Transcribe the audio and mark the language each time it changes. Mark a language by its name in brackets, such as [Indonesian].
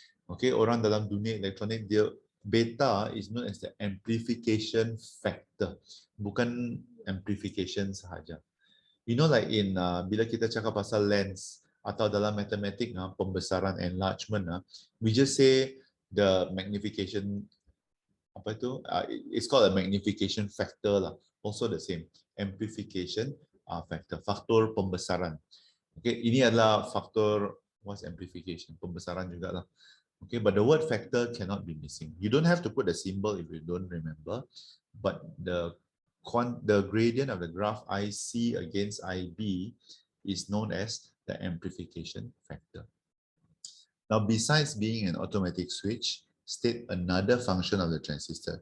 [Malay] Okay, orang dalam dunia elektronik dia [English] beta is known as the amplification factor, [Malay] bukan amplification sahaja. [English] You know, like in [Malay] bila kita cakap pasal lens atau dalam matematik pembesaran [English] enlargement, we just say the magnification, [Malay] apa itu? [English] It's called a magnification factor lah. Also the same amplification factor, [Malay] faktor pembesaran. Okay, ini adalah faktor, [English] what's amplification? [Malay] Pembesaran juga lah. [English] Okay, but the word factor cannot be missing. You don't have to put a symbol if you don't remember, but the gradient of the graph IC against IB is known as the amplification factor. Now, besides being an automatic switch, state another function of the transistor.